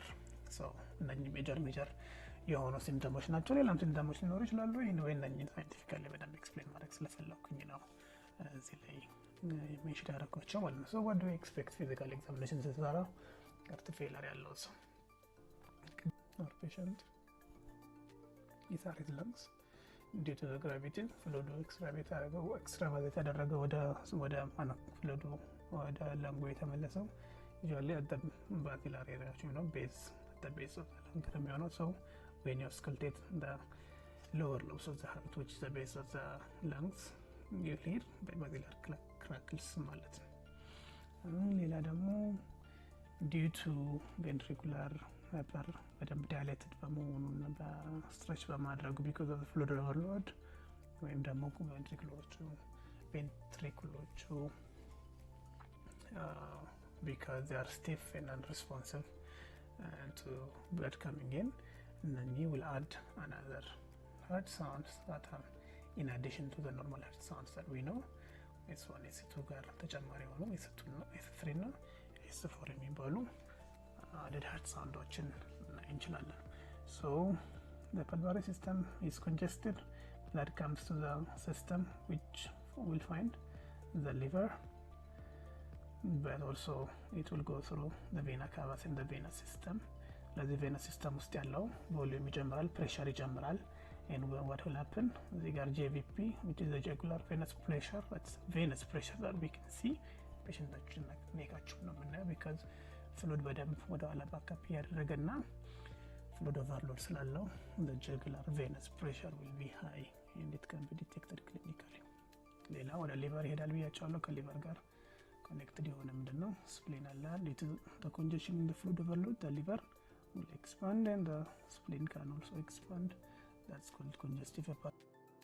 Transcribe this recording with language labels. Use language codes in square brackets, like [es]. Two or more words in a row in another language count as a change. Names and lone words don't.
[am] So እነኚህ ሜጀር የሆኑ ሲምፕተሞች ናቸው። ሌላም ሲምፕተሞች ሊኖሩ ይችላሉ። ወይ እነኚህን ሳይንቲፊካሊ በደንብ ኤክስፕሌን ማድረግ ስለፈለኩኝ ነው እዚህ ላይ ሜንሽን ያደረኳቸው ማለት ነው። ሶ [en] what do we expect physical examination [am] ሲሰራ [en] heart failure [am] ያለው ሰው? [en] Our patient is at his lungs due to the gravity, fluid extravasate [am] ያደረገ ወደ ፍሉዱ ወደ ለንጉ የተመለሰው [en] usually at the basilar area, base, at the base of the lung የሚሆነው። so when you auscultate the lower lobes of the heart, which is the base of the lungs, you hear the basilar crackles [am] ማለት ነው። ሌላ ደግሞ [en] due to ventricular hyper በደንብ dilated [am] በመሆኑና በስትሬች በማድረጉ [en] because of the fluid overload [am] ወይም ደግሞ ቬንትሪክሎቹ [en] because they are stiff and unresponsive to blood coming in, and then you will add another heart sounds that are in addition to the normal heart sounds that we know. [am] S1 S2 ጋር ተጨማሪ ሆኖ S2 ነው S3 ነው S4 የሚባሉ [en] added heart sounds እንችላለን። So the pulmonary system is congested, blood comes to the system which will find the liver, but also it will go through the vena cavas in the venous system. [am] ለዚህ [en] venous system [am] ውስጥ ያለው volume ይጨምራል፣ pressure ይጨምራል, [en] and what will happen? [am] እዚህ ጋር [en] JVP, which is the jugular venous pressure, that's venous pressure that we can see. [am] ፔሸንታችን ኔካቸው ነው የምናየው [en] because fluid [am] በደንብ ወደ ኋላ ባካፕ ያደረገና [en] fluid overload ስላለው the jugular venous pressure will be high and it can be detected clinically. [am] ሌላ ወደ ሊቨር ይሄዳል ብያቸዋለሁ። ከሊቨር ጋር connected የሆነ ምንድነው spleen አለ። [en] due to the congestion in the fluid overload, the liver will expand and the spleen can also expand. That's called congestive hepatitis.